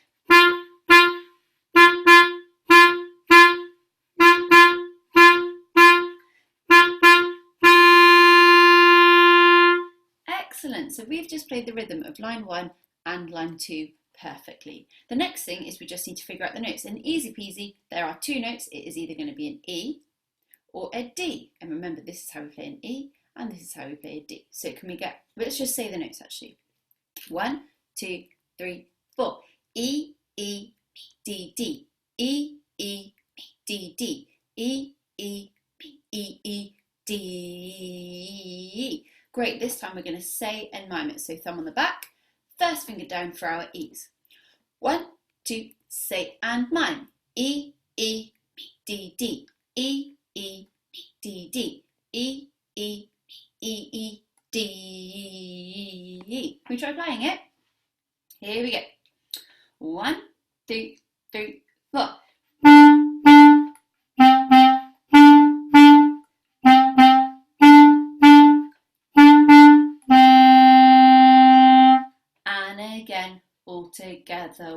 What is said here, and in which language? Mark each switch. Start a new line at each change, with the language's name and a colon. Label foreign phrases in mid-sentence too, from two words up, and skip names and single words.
English: Excellent, so we've just played the rhythm of line 1 and line 2 perfectly. The next thing is we just need to figure out the notes, and easy peasy, there are 2 notes. It is either going to be an E or a D, and remember this is how we play an E and this is how we play a D. So can we get, let's just say the notes actually. 1, 2, 3, 4. E, E, D, D. E, E, D, D. E, E, E, E, D. Great, this time we're going to say and mime it. So thumb on the back, first finger down for our E's. 1, 2, say and mime. E, E, D, D. E, E, D, D. E, E, E, D. Can we try playing it? Here we go. 1, 2, 3, 4. And again, all together.